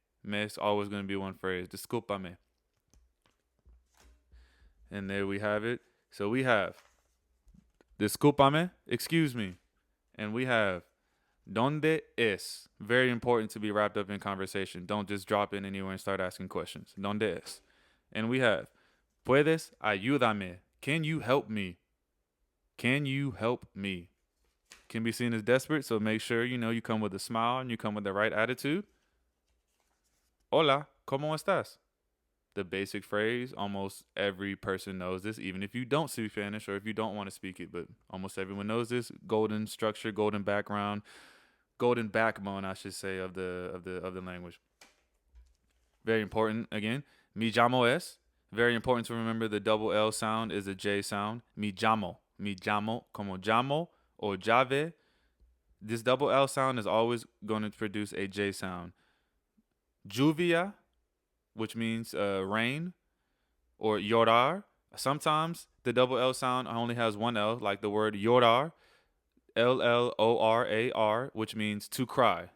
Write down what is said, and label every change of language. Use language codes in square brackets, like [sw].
[en] Me is always going to be one phrase. [es] Disculpa me. [en] And there we have it. So we have [es] discúlpame, [en] excuse me. And we have [es] ¿dónde es? [en] Very important to be wrapped up in conversation. Don't just drop in anywhere and start asking questions. [es] ¿Dónde es? [en] And we have [es] ¿puedes ayudarme? [en] Can you help me? Can you help me? Can be seen as desperate, so make sure you come with a smile and you come with the right attitude. [es] Hola, ¿cómo estás? [en] The basic phrase. Almost every person knows this, even if you don't speak Spanish or if you don't want to speak it, but almost everyone knows this. Golden structure, golden background, golden backbone, I should say, of the language. Very important. Again, [es] mi llamo es. [en] Very important to remember the double L sound is a J sound. [es] Mi llamo, como llamo [en] or [es] llave. [en] This double L sound is always going to produce a J sound. Lluvia, which means rain, or llorar. Sometimes the double L sound only has one L, like the word llorar, Llorar, which means to cry.